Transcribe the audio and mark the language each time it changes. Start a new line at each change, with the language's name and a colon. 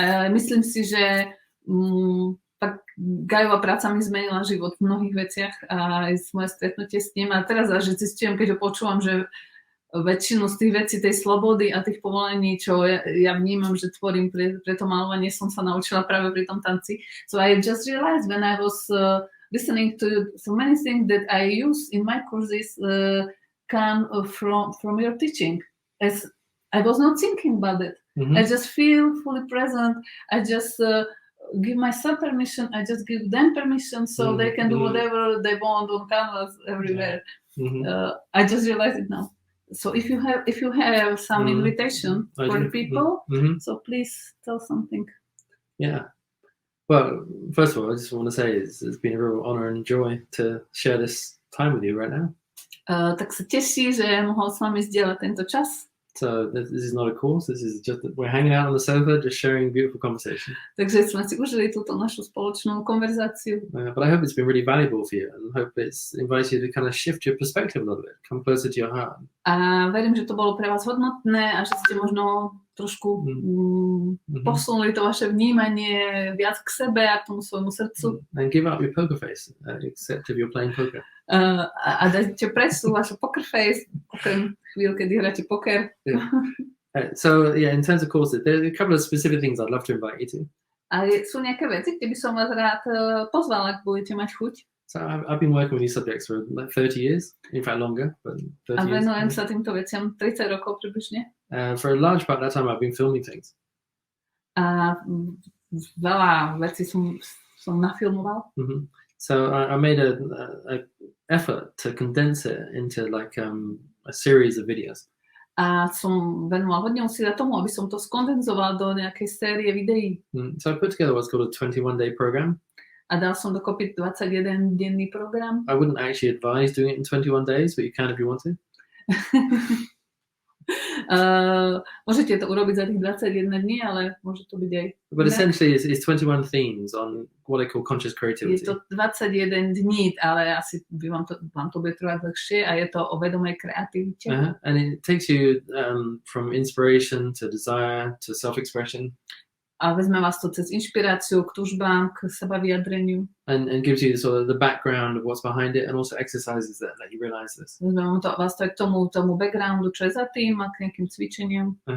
Slovak: Myslím si, že tak Gajová práca mi zmenila život v mnohých veciach a aj moje stretnutie s ním. A teraz až zistujem, keď ho počúvam, že väčšinu z tých vecí, tej slobody a tých povolení, čo ja vnímam, že tvorím pre to malovanie, som sa naučila práve pri tom tanci.
English: So I just realized when I was listening to so many things that I use in my courses come from your teaching. As I was not thinking about it. I just feel fully present. I just give myself permission. I just give them permission so they can do whatever they want on canvas everywhere. I just realized it now. So if you have some invitation for the people, so please tell something. Yeah. Well, first of all, I just want to say it's been a real honor and joy to share this time with you right now.
Slovak: Tak sa teší, že mohol s vami zdieľať tento čas.
English: So this is not a course. This is just we're hanging out on the sofa, just sharing beautiful conversation.
Slovak: Takže sme si užili túto našu spoločnú konverzáciu.
English: But I hope it's been really valuable for you, and hope it's invited you to kind of shift your perspective a little bit, come closer to your heart.
Slovak: A verím, že to bolo pre vás hodnotné a že ste možno trošku posunuli to vaše vnímanie viac k sebe a k tomu svojmu srdcu.
English: And give up your poker face, except if you're playing poker.
Slovak: A dajte presu vašu poker face, okrem chvíľ, kedy hráte poker.
English: So yeah, in terms of courses, there are a couple of specific things I'd love to invite you to.
Slovak: A sú nejaké veci, kde by som vás rád pozval, ak budete mať chuť.
English: So I've been working with these subjects for like 30 years, in fact longer, but 30 years.
Slovak: A venujem sa týmto veciam 30 rokov približne.
English: For a large part of that time I've been filming things.
Slovak: A veľa vecí som nafilmoval.
English: So I made a effort to condense it into like a series of videos.
Slovak: A som venoval hodne úsilia tomu, aby som to skondenzoval do nejakej série videí.
English: So I put together what's called a 21-day program.
Slovak: A dal som dokopy 21-denný program.
English: I wouldn't actually advise doing it in 21 days, but you can if you want to.
Slovak: Môžete to urobiť za tých 21 dní, ale môže to byť aj...
English: But essentially it's 21 themes on what I call conscious creativity.
Slovak: Je to 21 dní, ale asi by vám to bude trvať dlhšie a je to o vedomej kreativite.
English: And it takes you from inspiration to desire to self-expression.
Slovak: A vezme vás to cez inšpiráciu k túžbám, k sebavyjadreniu.
English: And gives you sort of the background of what's behind it and also exercises that let you realize this.
Slovak: Vezme vás to aj k tomu backgroundu, čo je za tým a k nejakým cvičeniam.